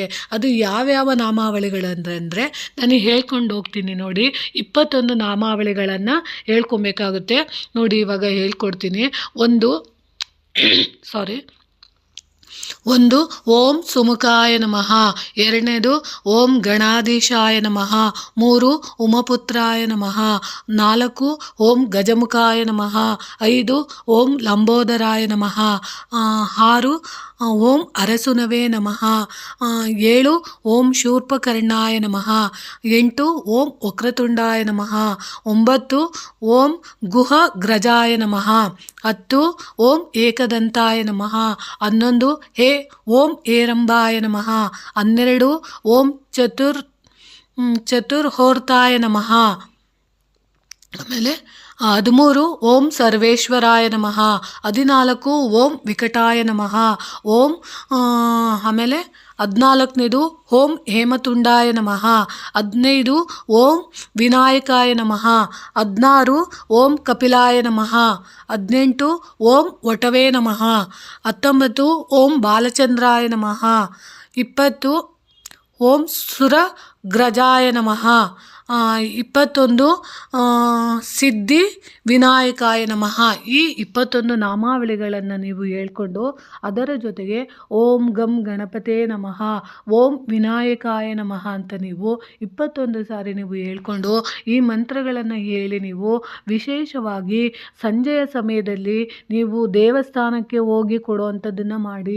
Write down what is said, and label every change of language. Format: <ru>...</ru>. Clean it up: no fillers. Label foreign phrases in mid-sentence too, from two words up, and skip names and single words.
<kn>ಅದು ಯಾವ್ಯಾವ ನಾಮಾವಳಿಗಳಂದ್ರೆ ನಾನು ಹೇಳ್ಕೊಂಡು ಹೋಗ್ತೀನಿ ನೋಡಿ. 21 ನಾಮಾವಳಿಗಳನ್ನು ಹೇಳ್ಕೊಬೇಕಾಗುತ್ತೆ ನೋಡಿ. ಇವಾಗ ಹೇಳ್ಕೊಡ್ತೀನಿ. ಒಂದು</kn> <sa>ಓಂ ಸುಮುಖಾಯ ನಮಃ,</sa> <kn>ಎರಡನೇದು</kn> <sa>ಓಂ ಗಣಾಧೀಶಾಯ ನಮಃ,</sa> <kn>3</kn> <sa>ಉಮಪುತ್ರಾಯ ನಮಃ,</sa> <kn>4</kn> <sa>ಓಂ ಗಜಮುಖಾಯ ನಮಃ, 5 ಓಂ ಲಂಬೋದರಾಯ ನಮಃ, 6 ಓಂ ಅರಸುನವೇ ನಮಃ, 7 ಓಂ ಶೂರ್ಪಕರ್ಣಾಯ ನಮಃ, 8 ಓಂ ವಕ್ರತುಂಡಾಯ ನಮಃ, 9 ಓಂ ಗುಹಗ್ರಜಾಯ ನಮಃ, 10 ಓಂ ಏಕದಂತಾಯ ನಮಃ, 11 ಓಂ ಏರಂಬಾಯ ನಮಃ, 12 ಓಂ ಚತುರ್ಹೋರ್ತಾಯ ನಮಃ, ಆಮೇಲೆ 13 ಓಂ ಸರ್ವೇಶ್ವರಾಯ ನಮಃ, 14 ಓಂ ವಿಕಟಾಯ ನಮಃ, ಆಮೇಲೆ 14ನೇದು ಓಂ ಹೇಮತುಂಡಾಯ ನಮಃ, 15 ಓಂ ವಿನಾಯಕಾಯ ನಮಃ, 16 ಓಂ ಕಪಿಲಾಯ ನಮಃ, 18 ಓಂ ವಟವೇ ನಮಃ, 19 ಓಂ ಬಾಲಚಂದ್ರಾಯ ನಮಃ, 20 ಓಂ ಸುರಗ್ರಜಾಯ ನಮಃ, 21 ಸಿದ್ಧಿ ವಿನಾಯಕಾಯ ನಮಃ</sa> <kn>ಈ 21 ನಾಮಾವಳಿಗಳನ್ನು ನೀವು ಹೇಳ್ಕೊಂಡು ಅದರ ಜೊತೆಗೆ</kn> <sa>ಓಂ ಗಂ ಗಣಪತೇ ನಮಃ, ಓಂ ವಿನಾಯಕಾಯ ನಮಃ</sa> <kn>ಅಂತ ನೀವು 21 ಸಾರಿ ನೀವು ಹೇಳ್ಕೊಂಡು ಈ ಮಂತ್ರಗಳನ್ನು ಹೇಳಿ ನೀವು ವಿಶೇಷವಾಗಿ ಸಂಜೆಯ ಸಮಯದಲ್ಲಿ ನೀವು ದೇವಸ್ಥಾನಕ್ಕೆ ಹೋಗಿ ಕೊಡುವಂಥದ್ದನ್ನು ಮಾಡಿ.</kn>